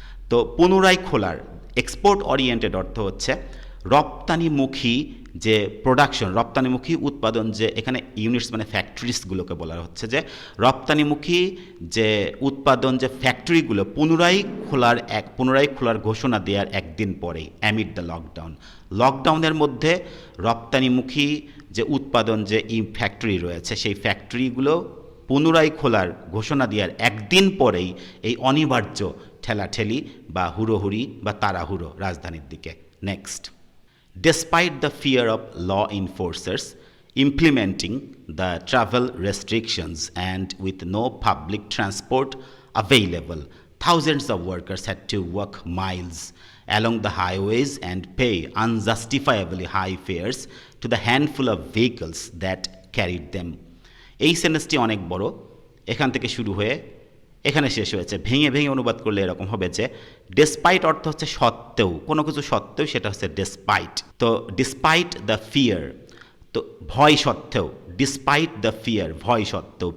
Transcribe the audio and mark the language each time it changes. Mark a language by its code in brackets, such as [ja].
[bn] তো পুনরায় খোলার, এক্সপোর্ট ওরিয়েন্টেড অর্থ হচ্ছে রপ্তানিমুখী যে প্রোডাকশন, রপ্তানিমুখী উৎপাদন, যে এখানে ইউনিটস মানে ফ্যাক্টরিজগুলোকে বলা হচ্ছে যে রপ্তানিমুখী যে উৎপাদন, যে ফ্যাক্টরিগুলো পুনরায় খোলার ঘোষণা দেওয়ার একদিন পরেই, [en] Amid the lockdown. [bn] লকডাউনের মধ্যে রপ্তানিমুখী যে উৎপাদন, যে ফ্যাক্টরি রয়েছে, সেই ফ্যাক্টরিগুলো পুনরায় খোলার ঘোষণা দেওয়ার একদিন পরেই এই অনিবার্য ঠেলাঠেলি বা হুড়োহুড়ি বা তাড়াহুড়ো রাজধানীর দিকে। [en] Next, despite the fear of law enforcers implementing the travel restrictions and with no public transport available, thousands of workers had to walk miles along the highways and pay unjustifiably high fares to the handful of vehicles that carried them. [bn] এই সেন্টেন্সটি অনেক বড়, এখান থেকে শুরু হয়ে এখানে শেষ হয়েছে। ভেঙে ভেঙে অনুবাদ করলে এরকম হবে যে ডেসপাইট অর্থ হচ্ছে সত্ত্বেও, কোনো কিছু সত্ত্বেও, সেটা হচ্ছে ডেসপাইট। তো [en] despite the fear, [bn] তো ভয় সত্ত্বেও, ডিসপাইট দ্য ফিয়ার, ভয় সত্ত্বেও।